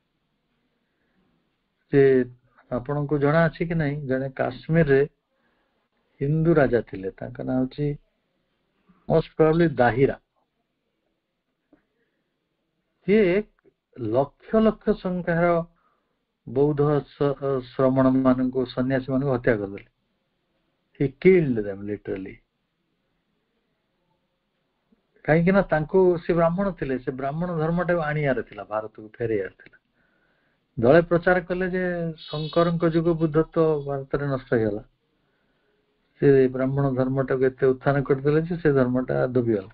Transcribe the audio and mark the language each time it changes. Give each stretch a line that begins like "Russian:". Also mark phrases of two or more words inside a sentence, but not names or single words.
Odia: ସେ ଆପଣଙ୍କୁ ଜଣା ଅଛି କି ନାହିଁ, ଜଣେ କାଶ୍ମୀରରେ ହିନ୍ଦୁ ରାଜା ଥିଲେ, ତାଙ୍କ ନାଁ ହଉଛି
English: most probably
Odia: ଦାହିରା। ସିଏ ଲକ୍ଷ ଲକ୍ଷ ସଂଖ୍ୟାର ବୌଦ୍ଧ ଶ୍ରମଣ ମାନଙ୍କୁ, ସନ୍ନ୍ୟାସୀ ମାନଙ୍କୁ ହତ୍ୟା କରିଦେଲେ।
English: He killed them literally।
Odia: କାହିଁକି ନା ତାଙ୍କୁ, ସେ ବ୍ରାହ୍ମଣ ଥିଲେ, ସେ ବ୍ରାହ୍ମଣ ଧର୍ମଟାକୁ ଆଣିବାର ଥିଲା, ଭାରତକୁ ଫେରେଇବାର ଥିଲା। ଦଳେ ପ୍ରଚାର କଲେ ଯେ ଶଙ୍କରଙ୍କ ଯୋଗୁଁ ବୁଦ୍ଧତ୍ୱ ଭାରତରେ ନଷ୍ଟ ହେଇଗଲା। ସେ ବ୍ରାହ୍ମଣ ଧର୍ମଟାକୁ ଏତେ ଉତ୍ଥାନ କରିଦେଲେ ଯେ ସେ ଧର୍ମଟା ଦବିଗଲା।